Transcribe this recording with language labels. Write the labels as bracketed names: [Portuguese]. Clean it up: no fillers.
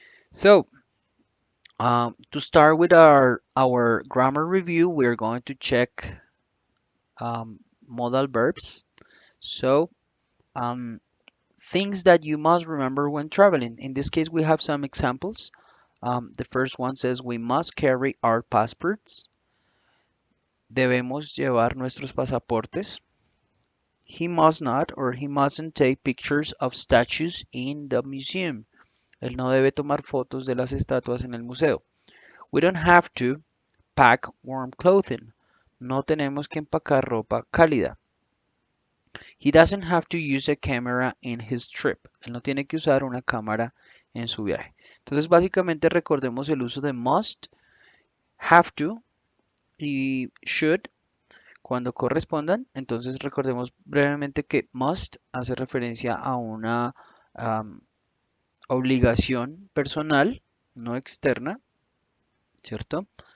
[English] So to start with our grammar review, we're going to check modal verbs. So um, things that you must remember when traveling. In this case, we have some examples. The first one says we must carry our passports. [Spanish] Debemos llevar nuestros pasaportes. [English] He must not or he mustn't take pictures of statues in the museum. [Spanish] Él no debe tomar fotos de las estatuas en el museo. [English] We don't have to pack warm clothing. [Spanish] No tenemos que empacar ropa cálida. [English] He doesn't have to use a camera in his trip. [Spanish] Él no tiene que usar una cámara en su viaje. Entonces, básicamente recordemos el uso de must, have to y should cuando correspondan. Entonces, recordemos brevemente que must hace referencia a una obligación personal, no externa, ¿cierto?